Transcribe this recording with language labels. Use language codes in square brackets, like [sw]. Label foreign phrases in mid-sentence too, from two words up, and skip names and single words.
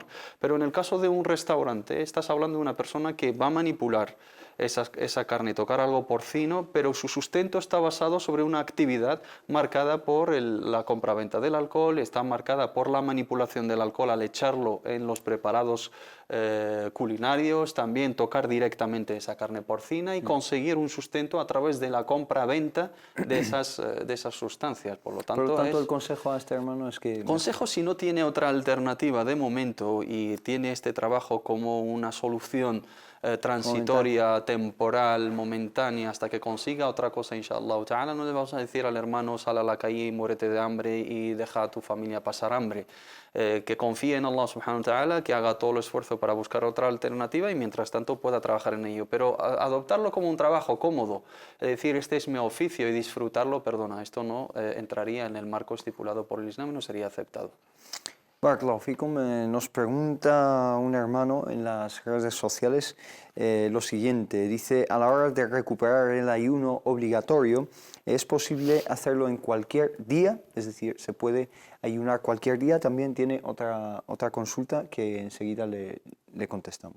[es] Pero en el caso de un restaurante, estás hablando de una persona que va a manipular esa carne, tocar algo porcino, pero su sustento está basado sobre una actividad marcada por la compraventa del alcohol, está marcada por la manipulación del alcohol al echarlo en los preparados culinarios, también tocar directamente esa carne porcina y conseguir un sustento a través de la compra-venta de esas sustancias. Por lo tanto, el consejo a este hermano es que... Consejo, si no tiene otra alternativa de momento y tiene este trabajo como una solución transitoria, temporal, momentánea, hasta que consiga otra cosa, [ar] إن شاء الله تعالى, [es] no le vamos a decir al hermano: sal a la calle y muérete de hambre y deja a tu familia pasar hambre. Que confíe en Allah [ar] سبحانه وتعالى, [es] que haga todo el esfuerzo para buscar otra alternativa y mientras tanto pueda trabajar en ello. Pero adoptarlo como un trabajo cómodo, es decir, este es mi oficio y disfrutarlo, perdona, esto no entraría en el marco estipulado por el Islam y no sería aceptado. [ar] بارك الله فيكم, [es] nos pregunta un hermano en las redes sociales lo siguiente. Dice: a la hora de recuperar el ayuno obligatorio, ¿es posible hacerlo en cualquier día? Es decir, ¿se puede ayunar cualquier día? También tiene otra consulta que enseguida le contestamos.